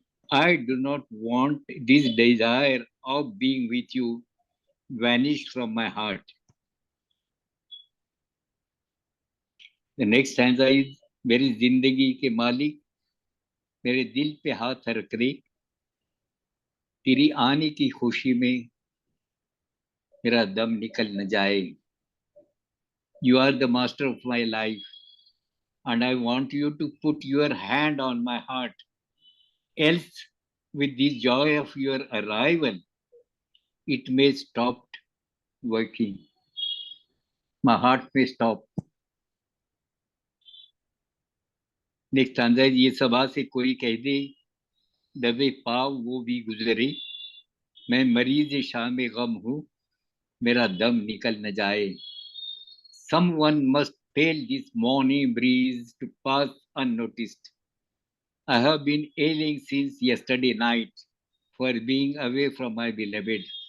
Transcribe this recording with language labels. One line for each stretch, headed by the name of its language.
English: I do not want this desire of being with you vanished from my heart. The next stanza is
Hindi: मेरी जिंदगी के मालिक मेरे दिल पे हाथ रख दे तेरी आने की खुशी में मेरा दम निकल न जाए.
English: You are the master of my life and I want you to put your hand on my heart. Else, with the joy of your arrival, it may stop working. My heart may stop.
Hindi: Next stanza है ये सभा से कोई कह दे दबे पाव वो भी गुजरे मैं मरीज शाम गम हूँ मेरा दम निकल न जाए.
English: Someone must tell this morning breeze to pass unnoticed. I have been ailing since yesterday night for being away from my beloved.